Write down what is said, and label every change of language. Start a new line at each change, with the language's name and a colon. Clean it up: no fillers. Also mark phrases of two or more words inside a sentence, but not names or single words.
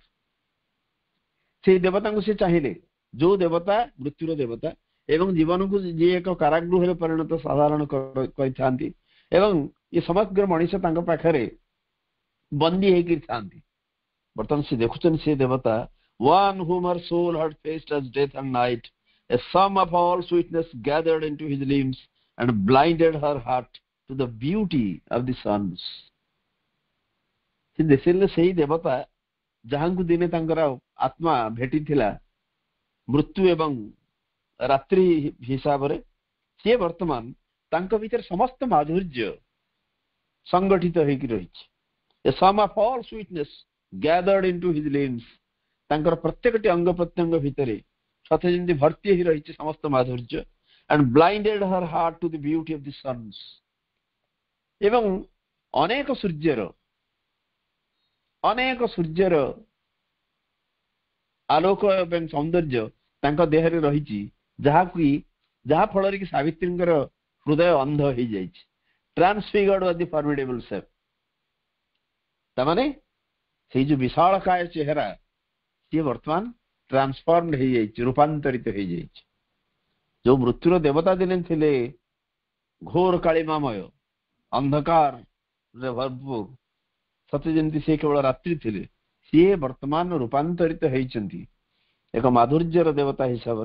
Odia: ସେଇ ଦେବତାଙ୍କୁ ସେ ଚାହିଁଲେ, ଯୋଉ ଦେବତା ମୃତ୍ୟୁର ଦେବତା ଏବଂ ଜୀବନକୁ ଯିଏ ଏକ କାରାଗୃହରେ ପରିଣତ ସାଧାରଣ କରିଥାନ୍ତି ଏବଂ ଏ ସମଗ୍ର ମଣିଷ ତାଙ୍କ ପାଖରେ ବନ୍ଦୀ ହେଇକି ଥାନ୍ତି। ବର୍ତ୍ତମାନ ସେ ଦେଖୁଛନ୍ତି ସେ ଦେବତା,
English: one whom her soul had faced as death and night, a sum of all sweetness gathered into his limbs and blinded her heart to the beauty of the suns.
Odia: ସେ ଦେଖିଲେ ସେଇ ଦେବତା ଯାହାଙ୍କୁ ଦିନେ ତାଙ୍କର ଆତ୍ମା ଭେଟିଥିଲା ମୃତ୍ୟୁ ଏବଂ ରାତ୍ରି ହିସାବରେ, ସିଏ ବର୍ତ୍ତମାନ ତାଙ୍କ ଭିତରେ ସମସ୍ତ ମାଧୁର୍ଯ୍ୟ ସଂଗଠିତ ହେଇକି ରହିଛି।
English: A sum of all sweetness gathered into his limbs,
Odia: ତାଙ୍କର ପ୍ରତ୍ୟେକଟି ଅଙ୍ଗ ପ୍ରତ୍ୟଙ୍ଗ ଭିତରେ ସତେ ଯେମିତି ଭର୍ତ୍ତି ହେଇ ରହିଛି ସମସ୍ତ ମାଧୁର୍ଯ୍ୟ,
English: and blinded her heart to the beauty of the suns,
Odia: ଏବଂ ଅନେକ ସୂର୍ଯ୍ୟର ଆଲୋକ ଏବଂ ସୌନ୍ଦର୍ଯ୍ୟ ତାଙ୍କ ଦେହରେ ରହିଛି, ଯାହା ଫଳରେ କି ସାବିତ୍ରୀଙ୍କର ହୃଦୟ ଅନ୍ଧ ହେଇଯାଇଛି।
English: transfigured was the formidable self,
Odia: ତାମାନେ ସେଇ ଯୋଉ ବିଶାଳକାୟ ଚେହେରା ସିଏ ବର୍ତ୍ତମାନ ଟ୍ରାନ୍ସଫର୍ମଡ ହେଇଯାଇଛି, ରୂପାନ୍ତରିତ ହେଇଯାଇଛି। ଯୋଉ ମୃତ୍ୟୁର ଦେବତା ଦିନେ ଥିଲେ ଘୋର କାଳିମାମୟ ଅନ୍ଧକାରରେ ଭରପୁର, ସତେ ଯେମିତି ସେ କେବଳ ରାତ୍ରି ଥିଲେ, ସିଏ ବର୍ତ୍ତମାନ ରୂପାନ୍ତରିତ ହେଇଛନ୍ତି ଏକ ମାଧୁର୍ଯ୍ୟର ଦେବତା ହିସାବରେ।